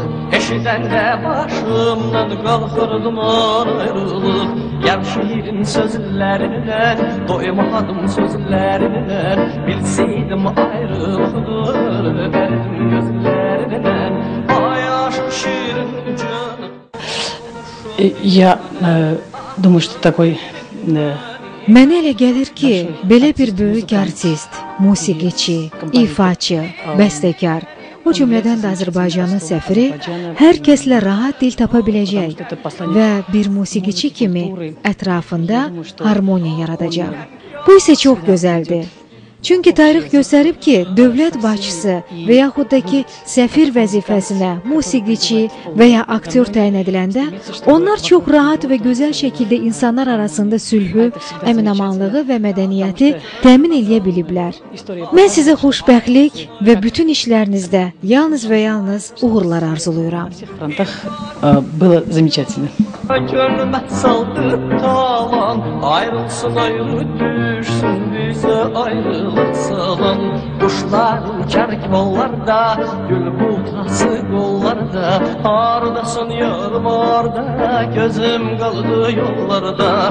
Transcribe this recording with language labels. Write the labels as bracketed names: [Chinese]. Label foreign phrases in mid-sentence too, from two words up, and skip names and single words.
[Azerbaijani] Eşidəndə başımdan qalxırdım ayrılıq. Yar şiirin sözlərindən, doymadım sözlərindən. Bilseydim ayrılıqdır, dərdim gözlərindən. [Turkish] Ay aşk şiirin canı. [Russian] Я думаю, что такой... [Azerbaijani] Mənə elə gəlir ki, belə bir böyük artist, musiqiçi, ifaçı, bəstəkar, o cümlədən də Azərbaycanın səfiri hər kəslə rahat dil tapa biləcək və bir musiqiçi kimi ətrafında harmoniya yaradacaq. Bu isə çox gözəldir. Çünki tarix göstərib ki, dövlət başçısı və yaxud da ki, səfir vəzifəsinə musiqiçi və ya aktyor təyin ediləndə, onlar çox rahat və gözəl şəkildə insanlar arasında sülhü, əminamanlığı və mədəniyyəti təmin eləyə biliblər. Mən sizə xoşbəxtlik və bütün işlərinizdə yalnız və yalnız uğurlar arzuluyuram. [Russian] Было замечательно. [Turkish] Gönlüme saldı talan, ayrılsın ayrı düşsün bize ayrılık salan. Kuşlar uçar kollarda, gül butası kollarda, ardasın yarım arda, gözüm kaldı yollarda.